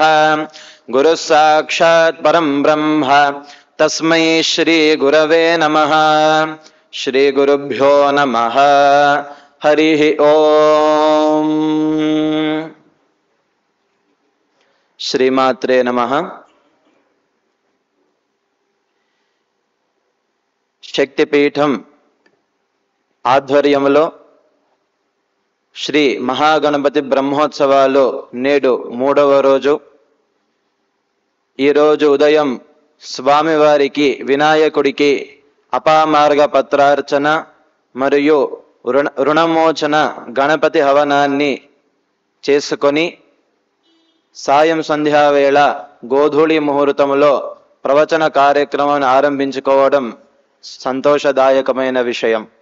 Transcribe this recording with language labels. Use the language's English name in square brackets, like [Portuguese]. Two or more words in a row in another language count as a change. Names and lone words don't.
[Sanskrit] गुरुः साक्षात् परं ब्रह्म तस्मै श्री गुरवे नमः। श्री गुरुभ्यो नमः। हरिः ओम। श्रीमात्रे नमः। [Telugu] శక్తిపీఠం ఆధ్వర్యంలో శ్రీ మహాగణపతి బ్రహ్మోత్సవాలు నేడు 3వ రోజు. ఈరోజు ఉదయం స్వామివారికి వినాయకుడికి అపామార్గ పత్రార్చన మరియు రుణమోచన గణపతి హవనాన్ని చేసుకొని సాయం సంధ్యావేళ గోధూళి ముహూర్తములో ప్రవచన కార్యక్రమాన్ని ఆరంభించుకోవడం సంతోషదాయకమైన విషయం.